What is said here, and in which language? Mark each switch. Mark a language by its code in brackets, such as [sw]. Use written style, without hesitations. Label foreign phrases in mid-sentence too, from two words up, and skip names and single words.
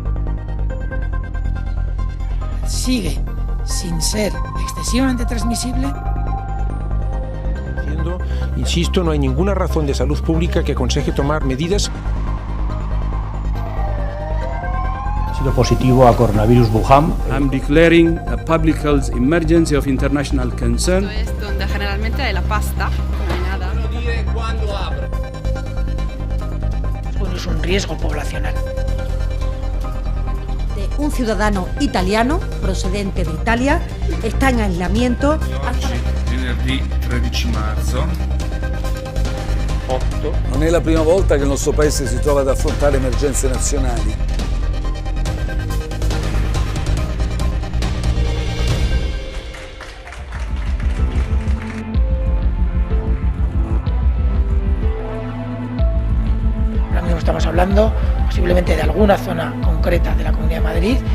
[es] Sigue sin ser excesivamente transmisible. Insisto, no hay ninguna razón de salud pública que aconseje tomar medidas. Ha sido positivo a coronavirus Wuhan. [en] I'm declaring a public health emergency of international concern. [es] Es donde generalmente hay la pasta, no hay nada. No dire cuándo abre. Bueno, es un riesgo poblacional. Un ciudadano italiano procedente de Italia está en aislamiento hasta [it] venerdì 13 marzo. 8. Non è la prima volta che il nostro paese si trova ad affrontare emergenze nazionali. [es] Ahora mismo estamos hablando posiblemente de alguna zona concreta de la Comunidad de Madrid.